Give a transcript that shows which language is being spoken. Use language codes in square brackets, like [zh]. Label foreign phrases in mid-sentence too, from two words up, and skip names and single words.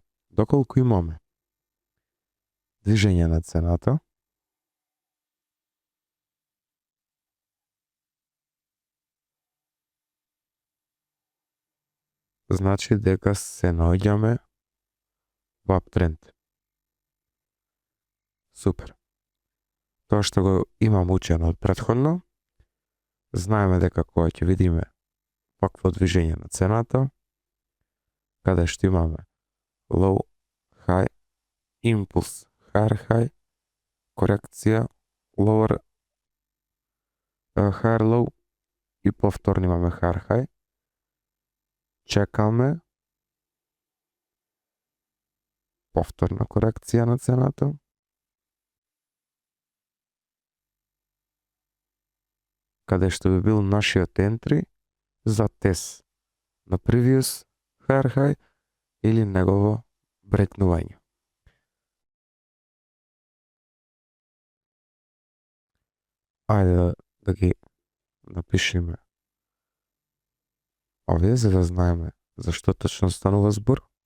[mk] Доколку имаме движење на цената, значи дека се наоѓаме во аптренд. Супер. Тоа што го имам учено од претходно, знаеме дека кога ќе видиме вакво движење на цената, каде што имаме [en] low, high, [mk] импулс, higher, корекција, [en] lower, higher low [mk] и повторно имаме higher, чекаме повторна корекција на цената, каде што би бил нашиот entry за тест на [en] previous higher [mk] или негово брекнување. Ајде да ги напишеме овие за да знаеме за што точно станува збор.